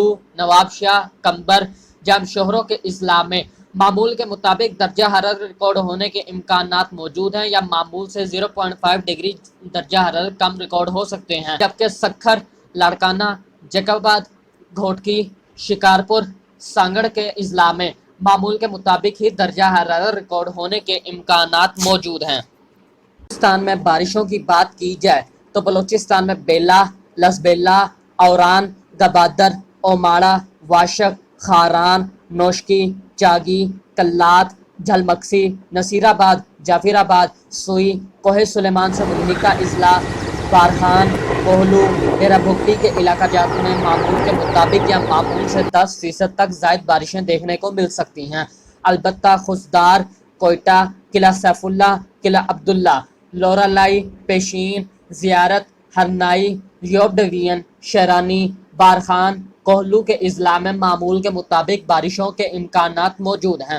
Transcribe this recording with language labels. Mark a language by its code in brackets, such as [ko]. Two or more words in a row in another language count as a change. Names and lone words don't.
[ur] نواب شاہ، کمبر، جامشورو کے اضلاع میں معمول کے مطابق درجہ حرارت ریکارڈ ہونے کے امکانات موجود ہیں یا معمول سے 0.5 ڈگری درجہ حرارت کم ریکارڈ ہو سکتے ہیں، جبکہ سکھر، لاڑکانہ، جیکب آباد، گھوٹکی، شکارپور، سانگڑ کے اضلاع میں معمول کے مطابق ہی درجہ حرارت ریکارڈ ہونے کے امکانات موجود ہیں۔ بلوچستان میں بارشوں کی بات کی جائے تو بلوچستان میں بیلا، لسبیلا، اوران، گبادر، اوماڑہ، واشق، خاران، نوشکی، چاگی، کلات، جھلمکسی، نصیر آباد، جعفر آباد، سوئی، کوہ سلیمان سے ملحقہ اضلاع، بارہان، کوہلو، ڈیرہ بگٹی کے علاقہ جات میں معمول کے مطابق یا معمول سے 10% تک زائد بارشیں دیکھنے کو مل سکتی ہیں۔ البتہ خضدار، کوئٹہ، قلعہ سیف اللہ، قلعہ عبداللہ، لورالائی، پیشین، زیارت، ہرنائی، یوب ڈویژن، شیرانی، بارخان، کوہلو کے اضلاع میں معمول کے مطابق بارشوں کے امکانات موجود ہیں۔